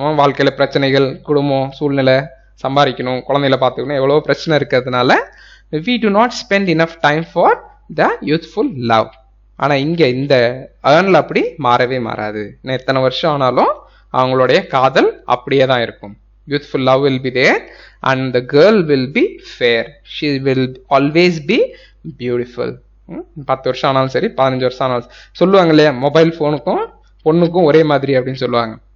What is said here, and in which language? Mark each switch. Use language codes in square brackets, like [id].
[ta] வாழ்க்கையில பிரச்சனைகள், குடும்பம், சூழ்நிலை, சம்பாதிக்கணும், குழந்தைகளை பார்த்துக்கணும், எவ்வளோ பிரச்சனை இருக்கிறதுனால [en] we do not spend enough time for the youthful love. [ta] ஆனால் இங்கே இந்த ஏர்னில் அப்படி மாறவே மாறாது. இன்னும் எத்தனை வருஷம் ஆனாலும் அவங்களுடைய காதல் அப்படியே தான் இருக்கும். [en] youthful love will be there and the girl will be fair, she will always be beautiful. [ta] 10 வருஷம் ஆனாலும் சரி, 15 வருஷம் ஆனாலும் சொல்லுவாங்க இல்லையா, மொபைல் ஃபோனுக்கும் பொண்ணுக்கும் ஒரே மாதிரி அப்படின்னு சொல்லுவாங்க.